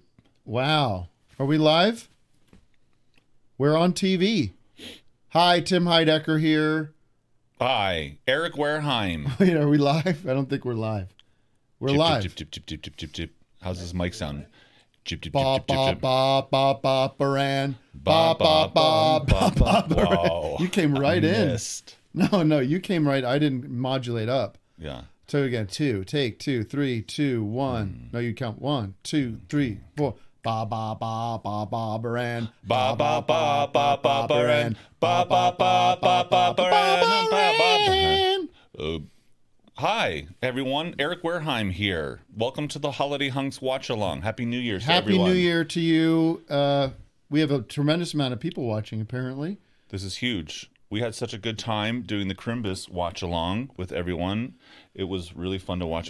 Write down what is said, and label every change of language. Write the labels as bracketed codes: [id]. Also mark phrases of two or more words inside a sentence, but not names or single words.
[en] Wow. Are we live? We're on TV. Hi, Tim Heidecker here. Hi, Eric Wareheim. Wait, are we live? I don't think we're live. We're live. Chip, chip, chip, chip, chip, chip, chip. How's this mic sound? Chip, chip, Ba chip, chip, ba chip. ba ba ba baran. Ba, ba, ba, ba, ba. baran. Wow. You came right in. Missed. No, you came right. I didn't modulate up. Yeah. So again, take 2, 3, 2, 1. No, you count 1, 2, 3, 4. Ba ba ba ba ba baran. Ba ba ba ba ba baran. Ba ba ba ba ba baran. Hi, everyone. Eric Wareheim here. Welcome to the Holiday Hunks Watch Along. Happy New Year to Happy everyone. New Year to you. We have a tremendous amount of people watching, apparently. This is huge. We had such a good time doing the Crimbus Watch Along with everyone. It was really fun to watch.